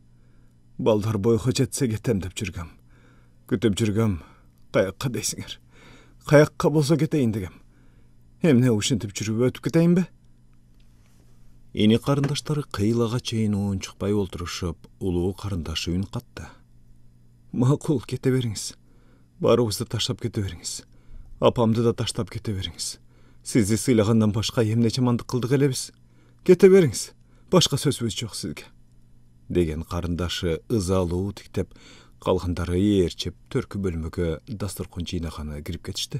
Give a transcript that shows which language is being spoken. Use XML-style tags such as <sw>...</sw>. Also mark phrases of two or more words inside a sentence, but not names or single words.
<ky>Балдар бойго жетсе кетем деп жүргөм. Күтүп жүргөм. Каякка дейсиңер? Каякка болсо кетейин дегем. Эмне ушинтип жүрүп өтүп кетейинби? Ини карындаштары кыйлага чейин унчукпай олтурушуп, улуу карындашы үн катты. Макул, кете бериңиз. Barыбызды таштап кете бериңиз. Апамды да таштап кете бериңиz. Сизди сыйлагандан башка эмне жамандык кылдык элебиз? Кете бериңиз. Башка сөзүбүз жок сизге. Деген карындашы ызалуу тиктеп, калгандары ээрчип төркү бөлмөгө дасторкон жыйнаганы кирип кетишти.</ky>